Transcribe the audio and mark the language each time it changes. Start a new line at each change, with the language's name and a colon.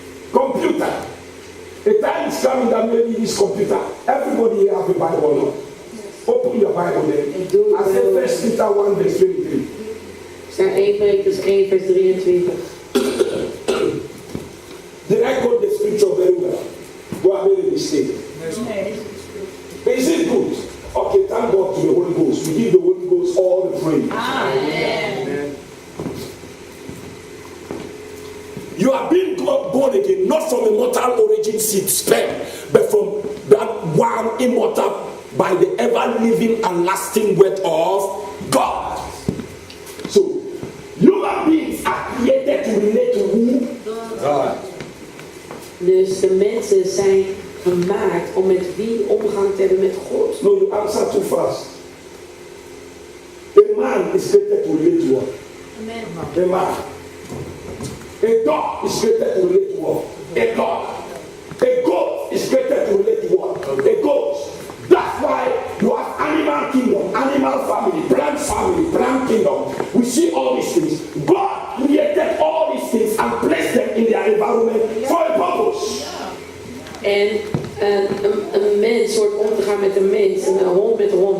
English: Computer. A time is coming that maybe this computer. Everybody here have a Bible now. Open your Bible there. I said 1 Peter 1 verse 23.
Dutch: Staat 1 Petrus 1 vers 23.
English: Did I quote the scripture very well? Go ahead and mistake. Is it good? Okay, thank God to the Holy Ghost. We give the Holy Ghost all the praise. Amen. You are being born again, not from a mortal origin seed sperm, but from that one immortal by the ever-living and lasting word of God. So, human beings are created to relate to who? God.
Dutch: Dus de mensen zijn gemaakt om met wie omgang te hebben met God.
English: No, you answer too fast. A man is created to relate to what? Amen. A man. A dog is created to relate to what? A dog. A goat is created to relate to what? A goat. That's why you have animal kingdom, animal family, plant kingdom. We see all these things. God created all these things and placed them in their environment for a purpose.
Dutch: En een mens hoort om te gaan met een mens. En een hond met een hond.